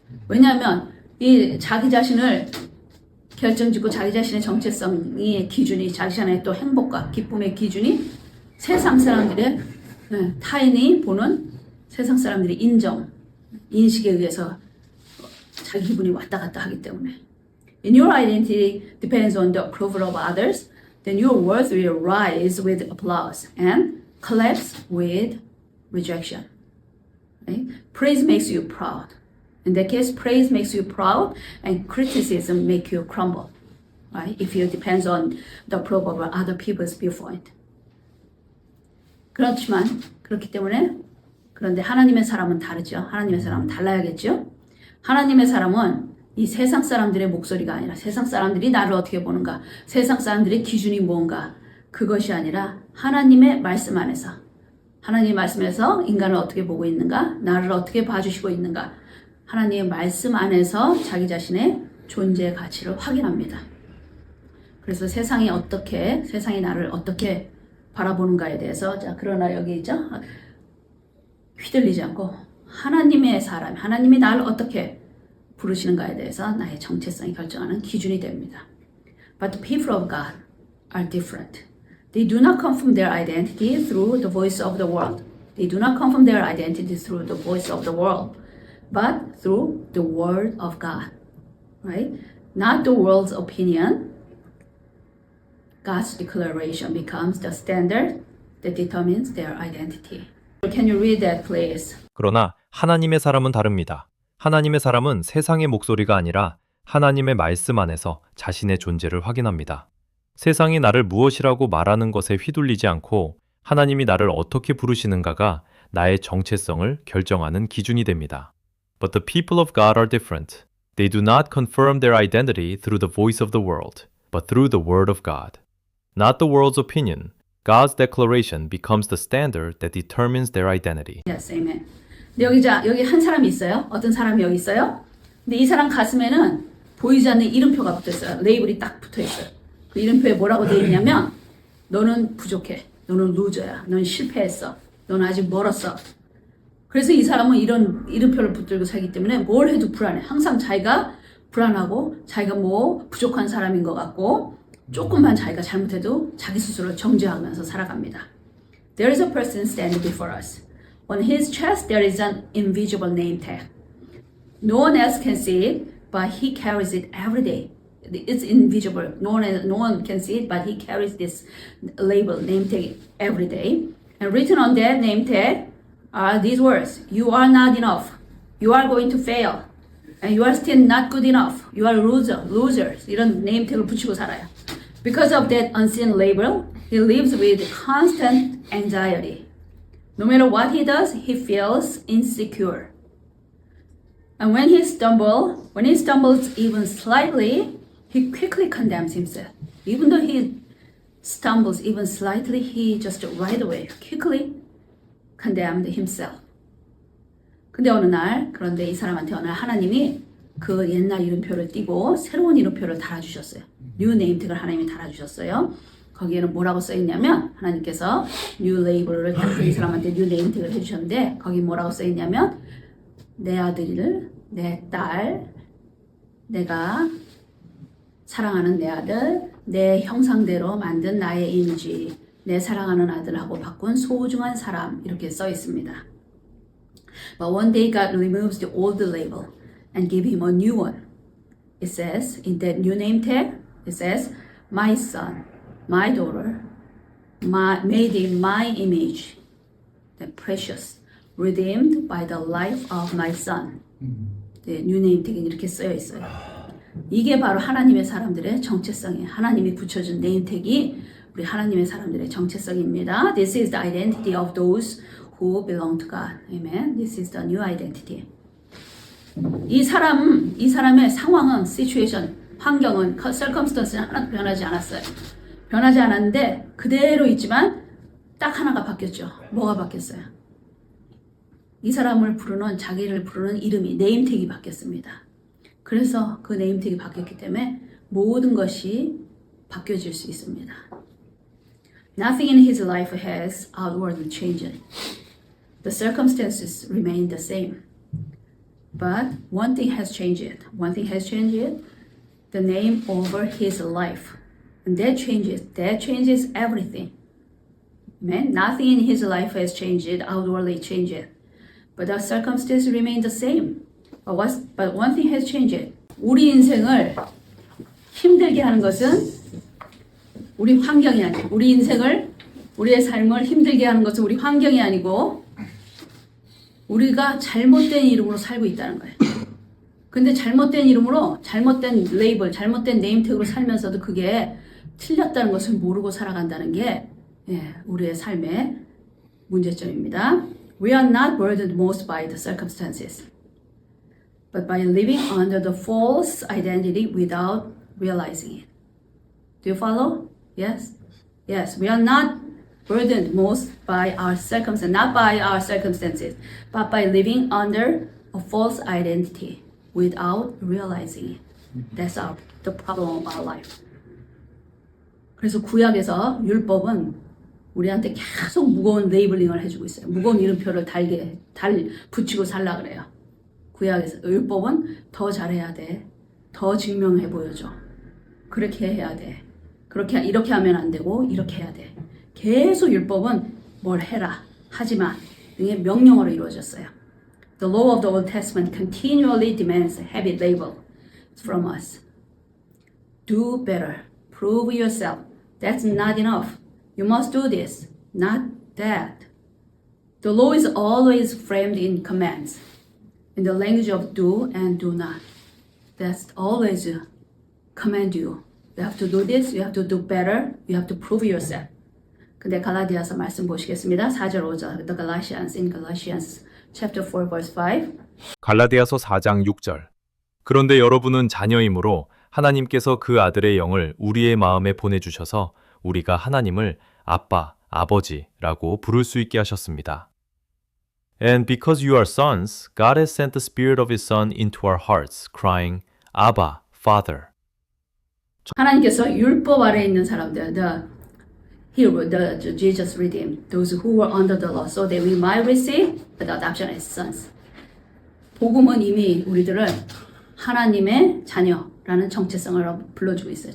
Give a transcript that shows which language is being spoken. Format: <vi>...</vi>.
<ko>왜냐하면 이 자기 자신을 결정짓고 자기 자신의 정체성의 기준이 자기 자신의 또 행복과 기쁨의 기준이 세상 사람들의 타인이 보는 세상 사람들의 인식에 의해서 자기 기분이 왔다 갔다 하기 때문에</ko> <en>When your identity depends on the approval of others, then your worth will rise with applause and collapse with rejection. Right? Praise makes you proud. In that case, praise makes you proud and criticism makes you crumble. Right? If it depends on the approval of other people's viewpoint.</en> <ko>그렇기 때문에 그런데 하나님의 사람은 다르죠. 하나님의 사람은 달라야겠죠. 하나님의 사람은 이 세상 사람들의 목소리가 아니라 세상 사람들이 나를 어떻게 보는가, 세상 사람들의 기준이 뭔가 그것이 아니라 하나님의 말씀 안에서 하나님의 말씀에서 인간을 어떻게 보고 있는가, 나를 어떻게 봐주시고 있는가 하나님의 말씀 안에서 자기 자신의 존재의 가치를 확인합니다. 그래서 세상이 나를 어떻게 바라보는가에 대해서 그러나 여기 있죠. 휘둘리지 않고 하나님의 사람, 하나님이 나를 어떻게 부르시는가에 대해서 나의 정체성이 결정하는 기준이 됩니다.</ko> <en>But the people of God are different. They do not confirm their identity through the voice of the world. They do not confirm their identity through the voice of the world, but through the word of God. Right? Not the world's opinion. God's declaration becomes the standard that determines their identity. Can you read that, please?</en> <ko>그러나 하나님의 사람은 다릅니다. 하나님의 사람은 세상의 목소리가 아니라 하나님의 말씀 안에서 자신의 존재를 확인합니다. 세상이 나를 무엇이라고 말하는 것에 휘둘리지 않고 하나님이 나를 어떻게 부르시는가가 나의 정체성을 결정하는 기준이 됩니다.</ko> <en>But the people of God are different. They do not confirm their identity through the voice of the world, but through the word of God. Not the world's opinion. God's declaration becomes the standard that determines their identity. Yes, amen.</en> <ko>근데 여기 한 사람이 있어요. 어떤 사람이 여기 있어요. 근데 이 사람 가슴에는 보이지 않는 이름표가 붙어 있어요. 레이블이 딱 붙어 있어요. 그 이름표에 뭐라고 되어 있냐면 너는 부족해. 너는 루저야. 넌 실패했어. 넌 아직 멀었어. 그래서 이 사람은 이런 이름표를 붙들고 살기 때문에 뭘 해도 불안해. 항상 자기가 불안하고 자기가 부족한 사람인 것 같고 조금만 자기가 잘못해도 자기 스스로 정죄하면서 살아갑니다.</ko> <en>There is a person standing before us. On his chest there is an invisible name tag. No one else can see it, but he carries it every day. It's invisible. No one can see it, but he carries this label, name tag, every day. And written on that name tag are these words: "You are not enough. You are going to fail. And you are still not good enough. You are losers."</en> <ko>이런 name tag을 붙이고 살아요.</ko> <en>Because of that unseen label, he lives with constant anxiety. No matter what he does, he feels insecure. And when he stumbles even slightly, he quickly condemns himself. Even though he stumbles even slightly, he just right away quickly condemned himself.</en> <ko>근데 그런데 이 사람한테 어느 날 하나님이 그 옛날 이름표를 띄고 새로운 이름표를 달아주셨어요. New name tag을 하나님이 달아주셨어요. 거기에는 뭐라고 써있냐면 하나님께서 new label을 이 사람한테 new name tag을 해주셨는데 거기 뭐라고 써있냐면 내 아들을, 내 딸, 내가 사랑하는 내 아들, 내 형상대로 만든 나의 이미지, 내 사랑하는 아들하고 바꾼 소중한 사람 이렇게 써 있습니다.</ko> <en>But one day God removes the old label and give him a new one. It says in that new name tag, it says, my son, my daughter, made in my image, the precious, redeemed by the life of my son.</en> <ko>네, 뉴 네임택은 이렇게 쓰여 있어요. 이게 바로 하나님의 사람들의 정체성이에요. 하나님이 붙여준 네임택이 우리 하나님의 사람들의 정체성입니다.</ko> <en>This is the identity of those who belong to God. Amen. This is the new identity.</en> <ko>이 사람의 상황은, situation, 환경은, circumstance는 하나도 변하지 않았어요. 변하지 않았는데 그대로 있지만 딱 하나가 바뀌었죠. 뭐가 바뀌었어요? 이 사람을 부르는, 자기를 부르는 이름이, 네임택이 바뀌었습니다. 그래서 그 네임택이 바뀌었기 때문에 모든 것이 바뀌어질 수 있습니다.</ko> <en>Nothing in his life has outwardly changed. The circumstances remain the same. But one thing has changed. One thing has changed. The name over his life. And that changes everything. Amen? Nothing in his life has changed, outwardly changed. But the circumstances remain the same. But one thing has changed.</en> <ko>우리 인생을 힘들게 하는 것은 우리 환경이 아니고, 우리 인생을, 우리의 삶을 힘들게 하는 것은 우리 환경이 아니고 우리가 잘못된 이름으로 살고 있다는 거예요. 근데 잘못된 이름으로, 잘못된 레이블, 잘못된 네임택으로 살면서도 그게 틀렸다는 것을 모르고 살아간다는 게 우리의 삶의 문제점입니다.</ko> <en>We are not burdened most by the circumstances, but by living under the false identity without realizing it. Do you follow? Yes? Yes, we are not burdened most by our circumstances, not by our circumstances, but by living under a false identity without realizing it. That's the problem of our life.</en> <ko>그래서 구약에서 율법은 우리한테 계속 무거운 레이블링을 해주고 있어요. 무거운 이름표를 붙이고 살라 그래요. 구약에서 율법은 더 잘해야 돼. 더 증명해 보여줘. 그렇게 해야 돼. 이렇게 하면 안 되고 이렇게 해야 돼. 계속 율법은 뭘 해라, 하지마 등의 명령어로 이루어졌어요.</ko> <en>The law of the Old Testament continually demands heavy label from us. Do better. Prove yourself. That's not enough. You must do this, not that. The law is always framed in commands, in the language of do and do not. That's always command you. You have to do this, you have to do better, you have to prove yourself.</en> <ko>근데 갈라디아서 말씀 보시겠습니다. 4절 5절.</ko> <en>The Galatians in Galatians chapter 4 verse 5.</en> <ko>갈라디아서 4장 6절. 그런데 여러분은 자녀이므로 하나님께서 그 아들의 영을 우리의 마음에 보내주셔서 우리가 하나님을 아빠, 아버지라고 부를 수 있게 하셨습니다.</ko> <en>And because you are sons, God has sent the Spirit of His Son into our hearts, crying, Abba, Father.</en> <ko>하나님께서 율법 아래에 있는 사람들,</ko> <en>the Jesus redeemed those who were under the law, so that we might receive the adoption as sons.</en> <ko>복음은 이미 우리들을 하나님의 자녀라는 정체성을 불러주고 있어요.</ko>